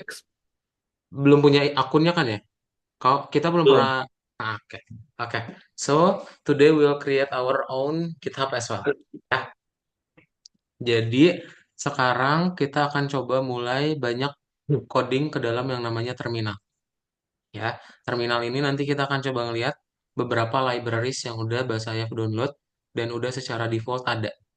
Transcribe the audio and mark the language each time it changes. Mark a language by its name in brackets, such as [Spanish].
[Indonesian] Tapi belum punya akunnya kan ya? Kalau kita belum pernah. belum. Oke, oke. [English] So today we'll create our own GitHub as well. [Indonesian] Ya, jadi sekarang kita akan coba mulai banyak coding ke dalam yang namanya terminal. Ya, terminal ini nanti kita akan coba ngeliat beberapa libraries yang udah Basayaf download dan udah secara default ada.